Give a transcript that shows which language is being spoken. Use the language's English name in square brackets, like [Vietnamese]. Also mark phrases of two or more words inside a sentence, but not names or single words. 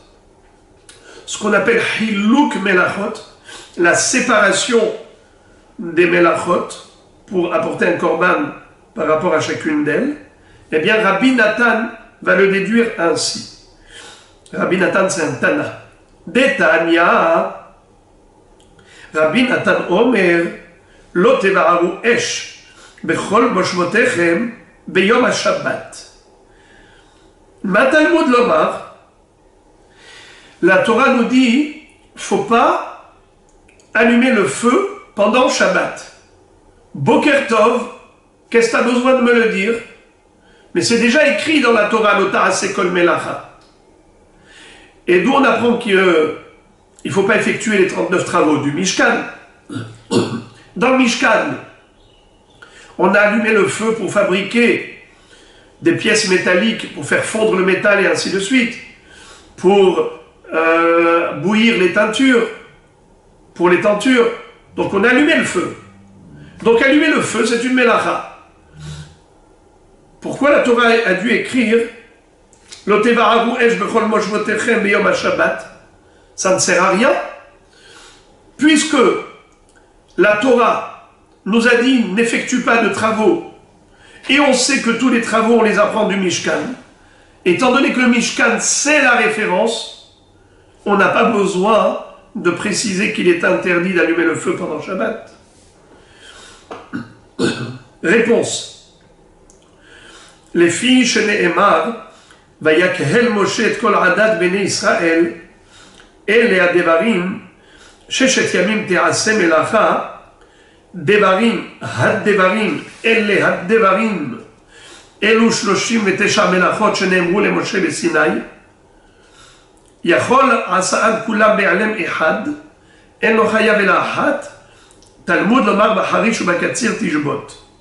[French] Ce qu'on appelle [Hebrew] חילוק מלאכות, [French] la séparation des melachot pour apporter un korban par rapport à chacune d'elles. Eh bien, Rabbi Nathan va le déduire ainsi. Rabbi Nathan, c'est un Tana. [Hebrew] דתניא, רבי נתן אומר, לא תבערו אש, בכל מושבותיכם, ביום השבת. מה תלמוד לומר, [French] la Torah nous dit, faut pas allumer le feu pendant Shabbat. [Hebrew] בוקר טוב, [French] qu'est-ce que tu as besoin de me le dire? Mais c'est déjà écrit dans la Torah, [Hebrew] לא תעשה כל מלאכה. [French] Et d'où on apprend qu'il ne faut pas effectuer les 39 travaux du Mishkan. Dans le Mishkan, on a allumé le feu pour fabriquer des pièces métalliques, pour faire fondre le métal et ainsi de suite, pour bouillir les teintures, pour les tentures. Donc on a allumé le feu. Donc allumer le feu, c'est une mélacha. Pourquoi la Torah a dû écrire [Hebrew] לא תבערו אש בכל מושבותיכם ביום השבת? [French] Ça ne sert à rien, puisque la Torah nous a dit n'effectue pas de travaux, et on sait que tous les travaux on les apprend du Mishkan. Étant donné que le Mishkan c'est la référence, on n'a pas besoin de préciser qu'il est interdit d'allumer le feu pendant Shabbat. Réponse. Les filles chez [Hebrew] נאמר, ויקהל משה את כל עדת בני ישראל, אלה הדברים, ששת ימים תעשה מלאכה, הדברים, אלה הדברים, אלו 39 מלאכות שנאמרו למשה בסיני, יכול עשאן כולם בעלם אחד, אין לו חייב אלא אחת, תלמוד לומר בחריש ובקציר תשבות.